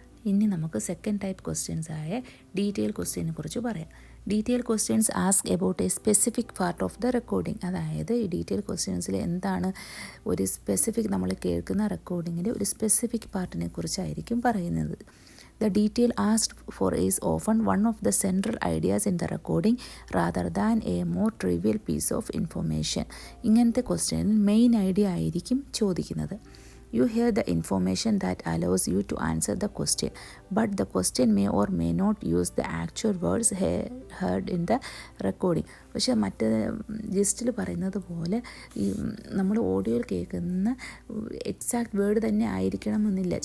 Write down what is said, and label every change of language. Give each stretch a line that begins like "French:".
Malayalam: ഇനി നമുക്ക് second type questions ആയ ഡീറ്റെയിൽ ക്വസ്റ്റ്യനെ കുറിച്ച് പറയാം.
English: Detail questions ask about a specific part of the recording.
Malayalam: അതായത് ഈ ഡീറ്റെയിൽ ക്വസ്റ്റ്യൻസിൽ എന്താണ് ഒരു സ്പെസിഫിക്, നമ്മൾ കേൾക്കുന്ന റെക്കോർഡിങ്ങിൻ്റെ ഒരു സ്പെസിഫിക് പാർട്ടിനെ കുറിച്ചായിരിക്കും പറയുന്നത്.
English: The detail asked for is often one of the central ideas in the recording rather than a more trivial piece of information.
Malayalam: ഇങ്ങനത്തെ ക്വസ്റ്റ്യനിൽ മെയിൻ ഐഡിയ ആയിരിക്കും ചോദിക്കുന്നത്.
English: You hear the information that allows you to answer the question, but the question may or may not use the actual words heard in the recording.
Malayalam: പക്ഷേ മറ്റേ ജിസ്റ്റിൽ പറയുന്നത് പോലെ ഈ നമ്മൾ ഓഡിയോയിൽ കേൾക്കുന്ന എക്സാക്റ്റ് വേർഡ് തന്നെ ആയിരിക്കണമെന്നില്ല.